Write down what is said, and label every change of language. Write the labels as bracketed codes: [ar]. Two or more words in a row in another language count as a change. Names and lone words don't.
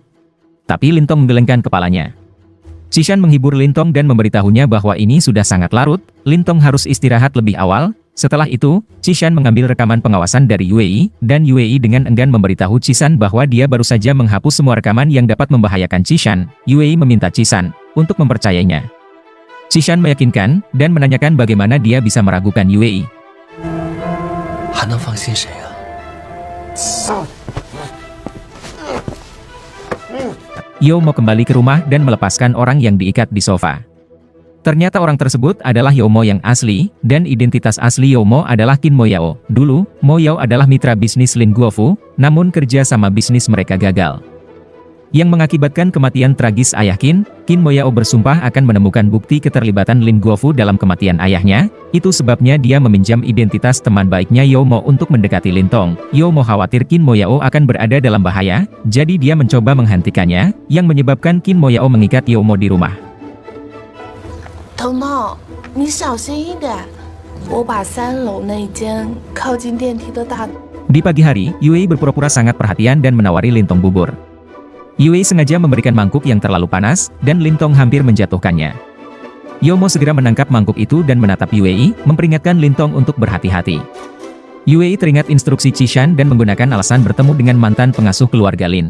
[id] Tapi Lintong menggelengkan kepalanya. Xishan menghibur Lintong dan memberitahunya bahwa ini sudah sangat larut, Lintong harus istirahat lebih awal. Setelah itu, Xishan mengambil rekaman pengawasan dari Yue, dan Yue dengan enggan memberitahu Xishan bahwa dia baru saja menghapus semua rekaman yang dapat membahayakan Xishan. Yue meminta Xishan untuk mempercayainya. Xishan meyakinkan, dan menanyakan bagaimana dia bisa meragukan Yue. [zh] 还能放心谁啊？ [id] Youmo kembali ke rumah dan melepaskan orang yang diikat di sofa. Ternyata orang tersebut adalah Youmo yang asli, dan identitas asli Youmo adalah Qin Moyao. Dulu, Moyao adalah mitra bisnis Lin Guofu, namun kerja sama bisnis mereka gagal. Yang mengakibatkan kematian tragis ayah Qin, Qin Moyao bersumpah akan menemukan bukti keterlibatan Lin Guofu dalam kematian ayahnya. Itu sebabnya dia meminjam identitas teman baiknya Youmo untuk mendekati Lintong. Youmo khawatir Qin Moyao akan berada dalam bahaya, jadi dia mencoba menghentikannya, yang menyebabkan Qin Moyao mengikat Youmo di rumah. [zh] 头头，你小心一点，我把3楼那间靠近电梯的大。 [id] Di pagi hari, Yue berpura-pura sangat perhatian dan menawari Lintong bubur. Yue sengaja memberikan mangkuk yang terlalu panas, dan Lintong hampir menjatuhkannya. Youmo segera menangkap mangkuk itu dan menatap Yue, memperingatkan Lintong untuk berhati-hati. Yue teringat instruksi Xishan dan menggunakan alasan bertemu dengan mantan pengasuh keluarga Lin.